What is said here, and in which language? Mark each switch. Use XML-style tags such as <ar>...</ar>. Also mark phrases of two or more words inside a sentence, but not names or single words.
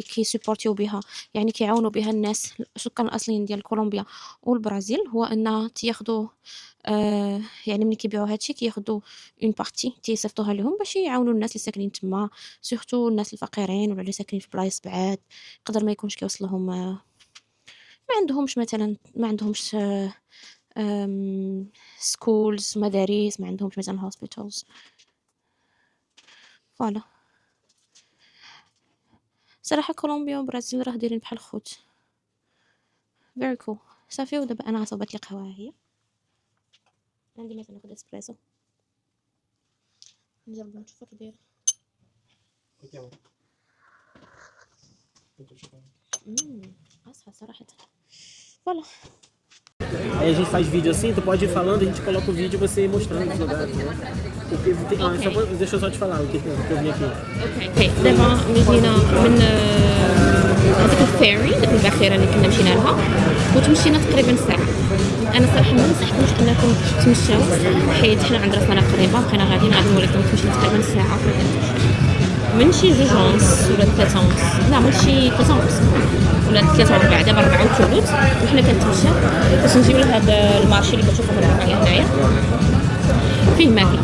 <ar>كيسيبورتيو بها، يعني كيعاونوا بها الناس السكان الأصليين ديال كولومبيا والبرازيل، هو أن تياخدوا يعني ملي كيبيعوا هادشي كياخدوا</ar> <fr>une partie</fr> <ar>تيصيفطوها لهم باش يعاونوا الناس اللي ساكنين تما، سورتو الناس الفقيرين ولا اللي ساكنين في بلايص بعاد يقدر ما يكونش كيوصل لهم ما عندهمش مثلا، ما عندهمش schools مدارس، ما عندهمش مثلا hospitals. فوالا صراحة كولومبيا وبرازيل راه دايرين بحال خوت.</ar> <en>very cool.</en> <ar>صافي ودابا انا صوبت لي قهوة هي، عندي مثلا ناخد اسبريسو نجرب نشوف كي داير. اصحى صراحة. فوالا</ar> <pt>Aí a gente faz vídeo assim, tu pode ir falando, a gente coloca o vídeo e você mostrando os lugares, né? Porque tem, deixa eu só te falar o que eu vi aqui.</pt> <ar>اوكي دابا مشينا من هذيك الفيري ديك الباخره اللي كنا مشينا لها وتمشينا تقريبا ساعه. انا صراحه ما نصحكمش انكم تمشاو حيت حنا عند راسنا قريبه، بقينا غادي نوريكم تمشي تقريبا ساعه من شي 2 ونص ولا 3 ونص، لا من شي 3 ونص ولا 3 وربع، دابا 4 وثلث وحنا كنتمشى باش نجيو لهذا المارشي اللي كتشوفوا معايا هنايا فيه ماكله.</ar>